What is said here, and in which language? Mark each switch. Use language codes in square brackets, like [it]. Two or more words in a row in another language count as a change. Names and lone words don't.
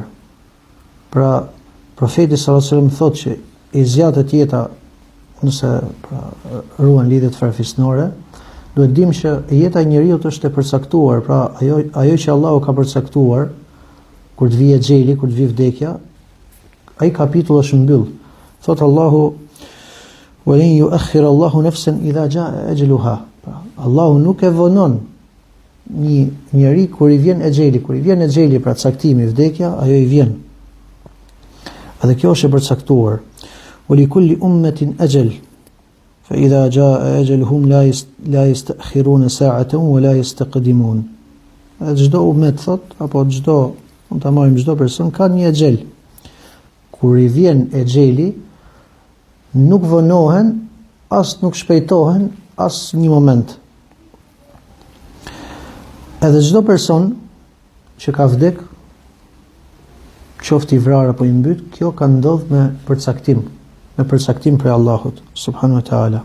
[sq] Pra, profeti [ar] صلى الله عليه وسلم [sq] thotë që i zgjatet jeta nëse ruan lidhjet farefisnore, duhet dim që jeta e njeriut është e përcaktuar, pra ajo që Allahu ka përcaktuar kur të vijë xheli, kur të vijë vdekja, ai kapitull është mbyll. Thot Allahu: [ar] "ولن يؤخر الله نفسا إذا جاء أجلها." [sq] Allahu nuk e vonon një njeri kur i vjen exheli, pra caktimi, vdekja, ajo i vjen. Edhe kjo është e përcaktuar. [ar] "ولكل أمة أجل فإذا جاء أجلهم لا يستأخرون ساعة ولا يستقدمون." [sq] Çdo ummet thot, apo çdo, mund ta marrim çdo person ka një exhel. Kur i vjen exheli, nuk vonohen, as nuk shpejtohen, as një moment. Edhe çdo person që ka vdek, qoftë i vrarë apo i mbyt, kjo ka ndodhur me përcaktim prej Allahut [ar] سبحانه وتعالى.